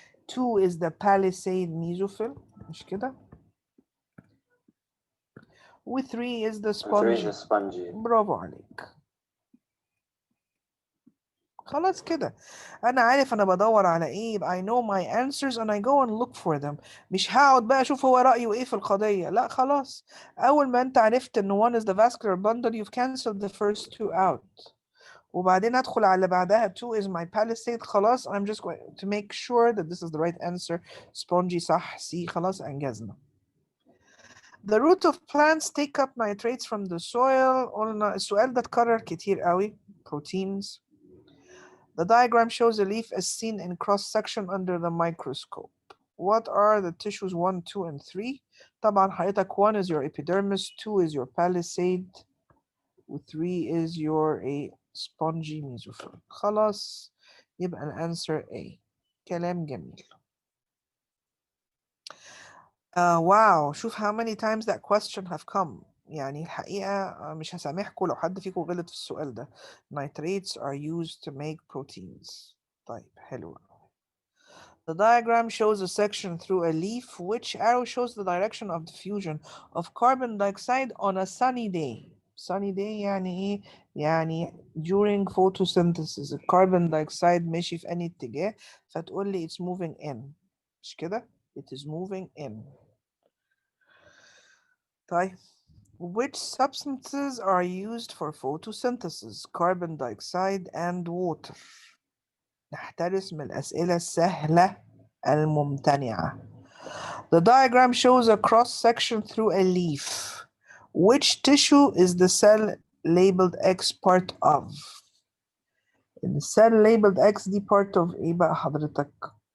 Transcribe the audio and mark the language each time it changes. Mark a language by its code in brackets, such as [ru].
[en] 2 is the palisade mesophyll، [ar] مش كده؟ [en] و 3 is the spongy. [ar] برافو عليك. خلاص كده انا عارف انا بدور على ايه، يبقى [en] I know my answers and I go and look for them. [ar] مش هقعد بقى اشوف هو رأيه ايه في القضية، لا خلاص. اول ما انت عرفت ان [en] one is the vascular bundle you've canceled the first two out، [ar] وبعدين ادخل على اللي بعدها [en] 2 is my palisade. خلاص I'm just going to make sure that this is the right answer. [ar] spongy صح، C خلاص انجزنا. [en] The root of plants take up nitrates from the soil. [ar] قلنا السؤال ده اتكرر كتير قوي. [en] proteins. The diagram shows a leaf as seen in cross-section under the microscope. What are the tissues 1, 2, and 3? [ar] طبعا حضرتك [en] 1 is your epidermis, 2 is your palisade, 3 is your spongy mesophyll. [ar] خلاص يبقى الانسر A. كلام جميل. [en] Wow, شوف how many times that question have come. [ar] يعني الحقيقة مش هسامحكم لو حد فيكم غلط في السؤال ده. [en] Nitrates are used to make proteins. [ar] طيب حلو. [en] The diagram shows a section through a leaf. Which arrow shows the direction of diffusion of carbon dioxide on a sunny day? [ar] Sunny day يعني ايه؟ يعني during photosynthesis الكربون dioxide ماشي في أي اتجاه، فتقول لي [en] it's moving in. مش كده؟ It is moving in. [ar] طيب. [en] Which substances are used for photosynthesis? Carbon dioxide and water. [ar] نحترس من الأسئلة السهلة الممتنعة. [en] The diagram shows a cross section through a leaf. Which tissue is the cell labeled X part of? The cell labeled X دي part of [ar] ايه بقى حضرتك؟